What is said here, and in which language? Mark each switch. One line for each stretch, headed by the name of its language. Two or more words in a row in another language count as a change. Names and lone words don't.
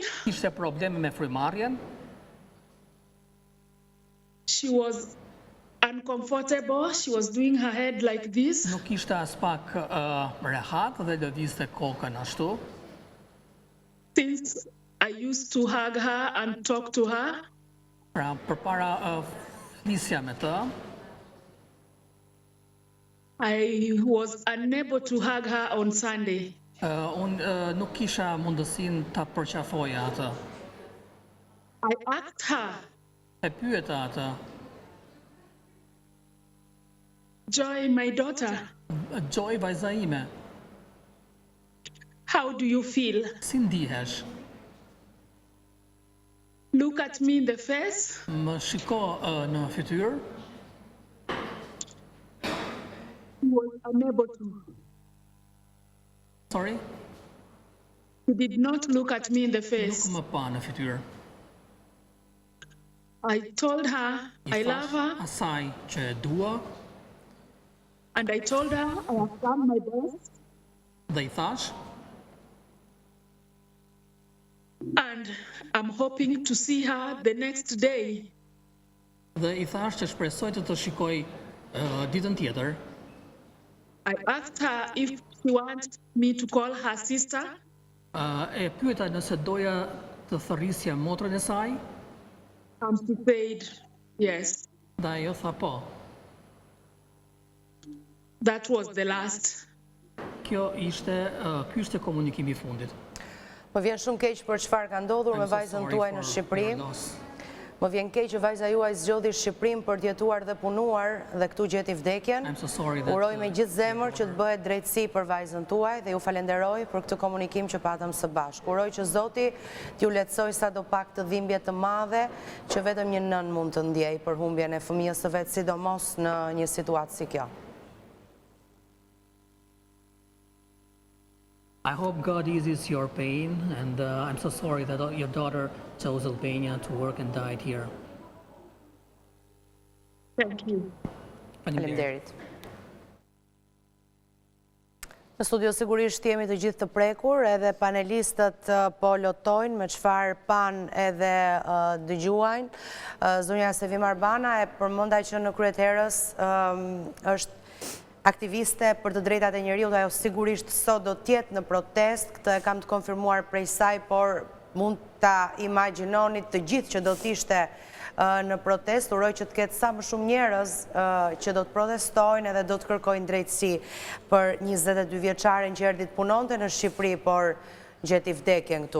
Albanian: Kishte probleme me frymarrjen,
English: She was uncomfortable. She was doing her head like this.
Albanian: nuk kishte as pak rehat dhe lëvizte kokën ashtu.
English: Since I used to hug her and talk to her,
Albanian: Pra, përpara flisja me të,
English: I was unable to hug her on Sunday.
Albanian: unë nuk kisha mundësin të përqafoja atë.
English: I asked her,
Albanian: E pyeta atë,
English: Joy, my daughter, Joy,
Albanian: vajza ime,
English: how do you feel?
Albanian: si ndihesh?
English: Look at me in the face.
Albanian: Më shiko në fytyrë,
English: She was unable to. sorry, She did not look at me in the
Albanian: nuk
English: face.
Albanian: më pa në fytyrë.
English: I told her I love her,
Albanian: Asaj që e dua
English: and I told her I have done my best,
Albanian: dhe I thash,
English: and I'm hoping to see her the next day.
Albanian: dhe I thash që shpresoj të shikoj ditën tjetër.
English: I asked her if she wants me to call her sister,
Albanian: E pyeta nëse doja të thërrisja motrën e saj,
English: and she said yes.
Albanian: dhe ajo tha po.
English: That was the last.
Albanian: Ky ishte komunikimi I fundit. Më vjen shumë keq për çfarë ka ndodhur me
English: I'm so
Albanian: vajzën
English: sorry
Albanian: tuaj
English: for
Albanian: në Shqipëri.
English: your loss.
Albanian: Më vjen keq që vajza juaj zgjodhi Shqipërinë për të jetuar dhe punuar dhe këtu gjeti vdekjen.
English: I'm so sorry that
Albanian: Uroj me gjithë zemër që të bëhet drejtësi për vajzën tuaj dhe ju falenderoj për këtë komunikim që patëm së bashku. Uroj që Zoti t'ju lehtësoj sadopak të dhimbje të madhe që vetëm një nën mund të ndjej për humbjen e fëmijës së vet, sidomos në një situatë si kjo.
English: I hope God eases your pain, and I'm so sorry that your daughter chose Albania to work and died here. Thank you.
Albanian: Faleminderit. Në studio sigurisht jemi të gjithë të prekur, edhe panelistët po lotojnë me çfarë pan edhe dëgjuajnë. Zonja Sevim Arbana e përmendaj që në kryeterës është aktiviste për të drejtat e njeriut, ajo sigurisht sot do tjetë në protest, këtë e kam të konfirmuar prej saj, por mund ta imagjinonit të gjithë që do t'ishte në protest, uroj që të ketë sa më shumë njerëz që do të protestojnë edhe do të kërkojnë drejtësi për 22 vjeçaren që erdhi të punonte në Shqipëri, por gjeti vdekjen këtu.